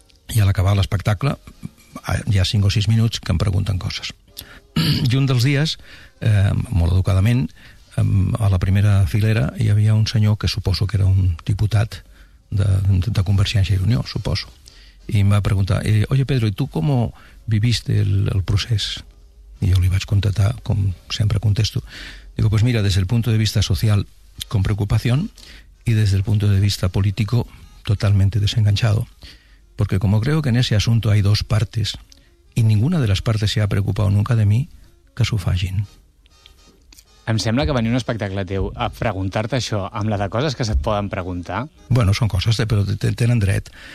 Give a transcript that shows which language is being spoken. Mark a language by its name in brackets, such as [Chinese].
[Catalan] I a l'acabar l'espectacle, hi ha 5 o 6 minuts que em pregunten coses. I un dels dies, molt educadament, a la primera filera hi havia un senyor que suposo que era un diputat de Convergència i Unió, suposo, i em va preguntar: [Spanish] oye Pedro, ¿y tú cómo viviste el procés? [Catalan] I jo li vaig contestar, com sempre contesto, digo, [Spanish] pues mira, desde el punto de vista social, con preocupación, y desde el punto de vista político, totalmente desenganchado. Porque como creo que en ese asunto hay dos partes, y ninguna de las partes se ha preocupado nunca de mí, [Catalan] que s'ho facin. Em sembla que venir un espectacle teu a preguntar-te això amb la de coses que se't poden preguntar... Bueno, són coses, però tenen dret.